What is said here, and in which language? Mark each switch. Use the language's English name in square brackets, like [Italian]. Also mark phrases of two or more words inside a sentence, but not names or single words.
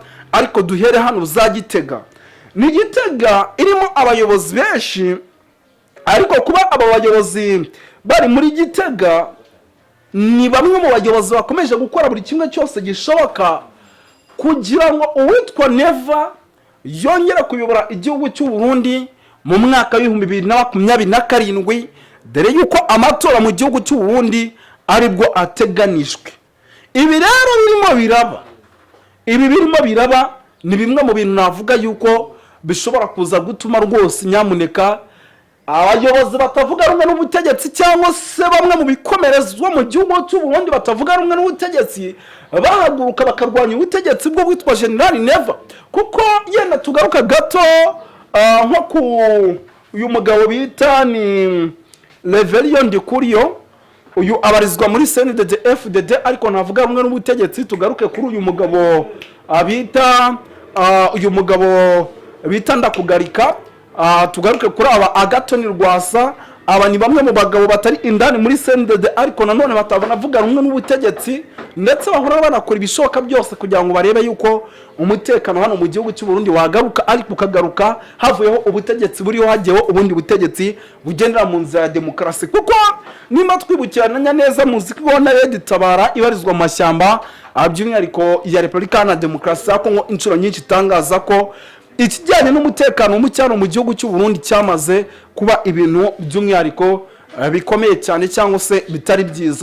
[Kinyarwanda] Ariko duhere hano za Gitega. Ni Gitega irimo abayobozi benshi, ariko kuba aba bayobozi bari muri Gitega ni bamwe mu bayobozi bakomeje gukora buri kimwe cyose gishoboka kugira ngo uwitwa Neva yongera kuyobora igihugu cy'u Burundi mu mwaka wa 2027, dore yuko amatora mu gihugu cy'u Burundi aribwo ateganijwe. Ibi rero birimo biraba ni bimwe mu bintu navuga yuko bishobora kuza gutuma rwose nyamuneka abayobozi batavuga rumwe n'ubutegetsi cyangwa se bamwe mu bikomerezwa mu gihugu cy'u Burundi batavuga rumwe n'ubutegetsi bahaguruka bakarwanya ubutegetsi bwo witwa General Neva. Kuko yenda tugaruka gato nko ku uyu mugabo bita ni Reverien Ndikuriyo, uyu abarizwa muri CNDD FDD ariko navuga rumwe n'ubutegetsi. Tugaruke kuri uyu mugabo bita Ndakugarika. Tugaruke kuri aba Agathon Rwasa, aba ni bamwe mu bagabo batari indani muri CNDD ariko nanone batabona avuga rumwe n'ubutegetsi ndetse bahora banakora ibishoboka byose kugira ngo barebe yuko umutekano hano mu gihugu cy'u Burundi wagaruka ariko ukagaruka havuyeho ubutegetsi buriho hagiyeho ubundi butegetsi bugendera mu nzira ya demokarasi kuko nimba twibukiranya neza muziki ubona Red Tabara ibarizwa mu mashyamba by'umwihariko ya Repubulika na Demokarasi ya Kongo inshuro nyinshi itangaza ko ikijyanye n'umutekano mu cyaro mu gihugu cy'u Burundi cyamaze kuba ibintu by'umwihariko bikomeye cyane cyangwa se bitari byiza.